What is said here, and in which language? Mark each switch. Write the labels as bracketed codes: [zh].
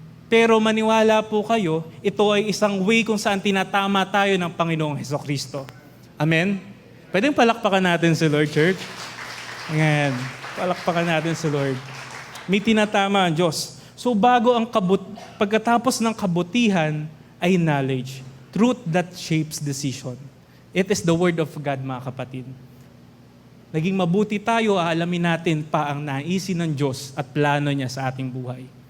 [tl] Pero maniwala po kayo, ito ay isang way kung saan tinatama tayo ng Panginoong Hesukristo. Amen? Pwedeng palakpakan natin si Lord, church? Ayan. Palakpakan natin si Lord. May tinatama ang Diyos. So bago ang pagkatapos ng kabutihan ay knowledge. [en] Truth that shapes decision. It is the Word of God, [tl] mga kapatid. Naging mabuti tayo, aalamin natin pa ang naisin ng Diyos at plano niya sa ating buhay.